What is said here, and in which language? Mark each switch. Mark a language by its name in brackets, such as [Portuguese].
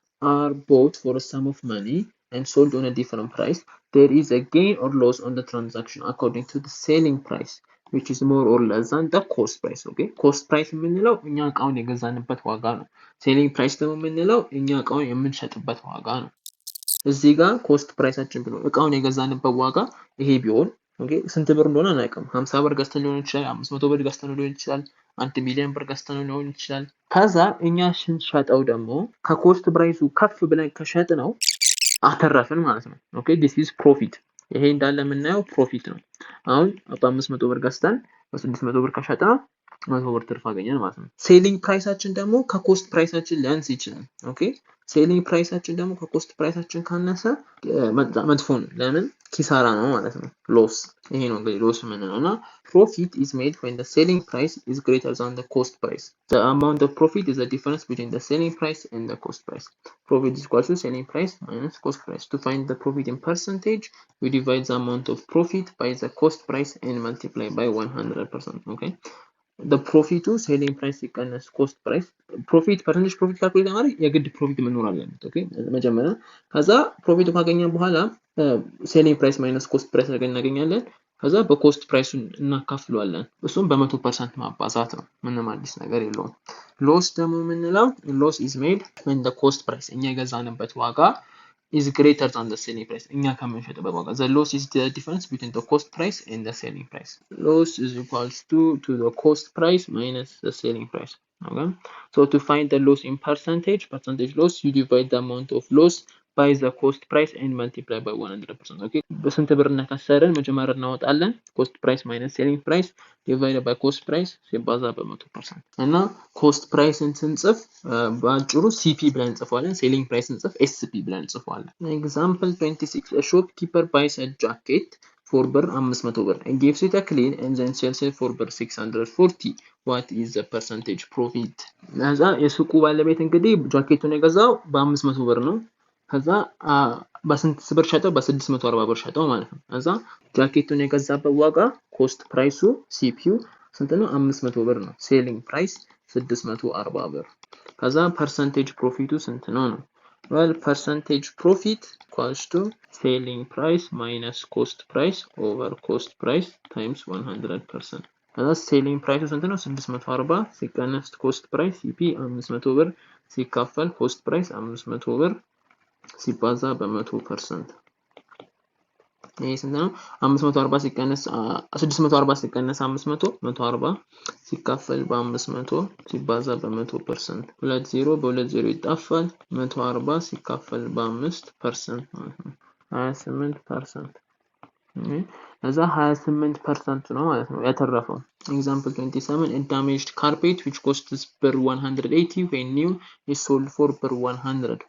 [English] are bought for a sum of money and sold on a different price, there is a gain or loss on the transaction according to the selling price, which is more or less than the cost price. [Amharic] Okay, cost price የምንለው እኛ እቃውን የገዛንበት ዋጋ ነው። ሴሊንግ ፕራይስ ደግሞ የምንለው እኛ እቃውን የምንሸጥበት ዋጋ ነው። እዚህ ጋር ኮስት ፕራይሳችን ብሎ እቃውን የገዛንበት ዋጋ ይሄ ቢሆን ኦኬ ስንት ብር እንደሆነ አናውቅም። 50 ብር ገዝተን ሊሆን ይችላል፣ 500 ብር ገዝተን ሊሆን ይችላል፣ 1 ሚሊዮን ብር ገዝተን ሊሆን ይችላል። ከዛ እኛ ስንሸጠው ደግሞ ከኮስት ፕራይሱ ከፍ ብለን ከሸጥነው አተረፍን ማለት ነው። ኦኬ ዲስ ኢዝ ፕሮፊት። ይሄ እንዳለ የምናየው ፕሮፊት ነው። አሁን በ500 ብር ገዝተን በ600 ብር ከሸጥነው 100 ብር ትርፍ አገኘን ማለት ነው። ሴሊንግ ፕራይሳችን ደግሞ ከኮስት ፕራይሳችን ሊያንስ ይችላል። ኦኬ ሴሊንግ ፕራይሳችን ደግሞ ከኮስት ፕራይሳችን ካነሰ መጥፎ ነው። ለምን? ኪሳራ ነው ማለት ነው። ሎስ። ይሄ ነው እንግዲህ ሎስ የምንለው እና [English] profit is made when the selling price is greater than the cost price. The amount of profit is the difference between the selling price and the cost price. Profit is equal to selling price minus cost price. To find the profit in percentage, we divide the amount of profit by the cost price and multiply by 100%. Okay. [Amharic] the profit to selling price ሲቀነስ cost price profit percentage profit ካልኩሌት ለማድረግ የግድ profit መኖር አለበት። ኦኬ መጀመሪያ ከዛ profit ካገኘን በኋላ selling price minus cost price እናገኛለን። ከዛ በኮስት ፕራይሱን እናካፍለዋለን። እሱም በ100% ማባዛት ነው። ምንም አዲስ ነገር የለውም። ሎስ ደግሞ የምንለው [English] loss is made when the cost price [Amharic] እኛ የገዛንበት ዋጋ [English] is greater than the selling price. [Amharic] እኛ ከምንሸጥበት ዋጋ [English] the loss is the difference between the cost price and the selling price. Loss is equals to the cost price minus the selling price. Okay, so to find the loss in percentage loss, you divide the amount of loss by the cost price and multiply by 100%. Okay, [Amharic] በስንት ብር እናካሰረን መጀመሪያ እናወጣለን። [English] cost price minus selling price divided by cost price [Amharic] ሲባዛ በ100% እና [English] cost priceን [Amharic] ስንጽፍ በአጭሩ CP ብለን እንጽፈዋለን። [English] selling price [Amharic] ስንጽፍ SP ብለን እንጽፈዋለን። [English] example 26 a shopkeeper buys a jacket for ብር 500 ብር and gives it a clean and then sells it for ብር 640. what is the percentage profit? [Amharic] ለዛ የሱቁ ባለቤት እንግዲህ ጃኬቱን የገዛው በ500 ብር ነው። ከዛ በስንት ብር ሸጠው? በ640 ብር ሸጠው ማለት ነው። ከዛ ጃኬቱን የገዛበት ዋጋ ኮስት ፕራይሱ ሲፒዩ ስንት ነው? 500 ብር ነው። ሴሊንግ ፕራይስ 640 ብር። ከዛ ፐርሰንቴጅ ፕሮፊቱ ስንት ነው ነው? [English] well percentage profit equals to selling price minus cost price over cost price times 100%. [Amharic] ከዛ ሴሊንግ ፕራይሱ ስንት ነው? 640 ሲቀነስ ኮስት ፕራይስ ሲፒ 500 ብር ሲካፈል ኮስት ፕራይስ 500 ብር ሲባዛ በ100%። ይሄ ስንት ነው? 540 ሲቀነስ 640 ሲቀነስ 500 140 ሲካፈል በ500 ሲባዛ በ100%። 20 በ20 ይጣፋል። 140 ሲካፈል በ5% ማለት ነው 28%። እዛ 28% ነው ማለት ነው ያተረፈው። example 27 [English] a damaged carpet which costs per 180 when new is sold for per 100.